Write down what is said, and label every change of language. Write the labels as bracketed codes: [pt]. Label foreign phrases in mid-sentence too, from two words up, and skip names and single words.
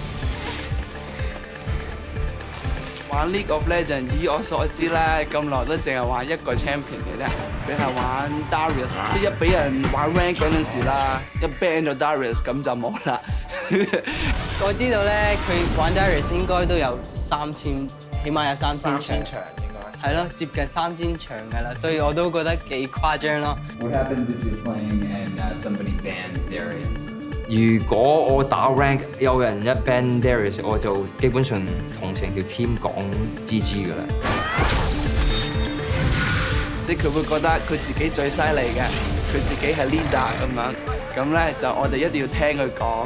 [yue] 玩 League of Legends 以我所知咧，咁耐都淨係玩一個 champion 嘅啫，佢係玩 Darius， 即係一俾人玩 rank 嗰陣時啦，一 ban 咗 Darius 咁就冇啦。我知道咧，佢玩 Darius 應該都有3000，起碼有3000場應該。係咯，接近3000場㗎啦，所以我都覺得幾誇張咯。 [en] What happens if you're playing and somebody bans Darius? [yue] 如果我打 rank 有人一 ban Darius， 我就基本上同成條 team 講 GG 㗎啦。即係佢會覺得佢自己最犀利嘅，佢自己係 leader 咁樣，咁咧就我哋一定要聽佢講。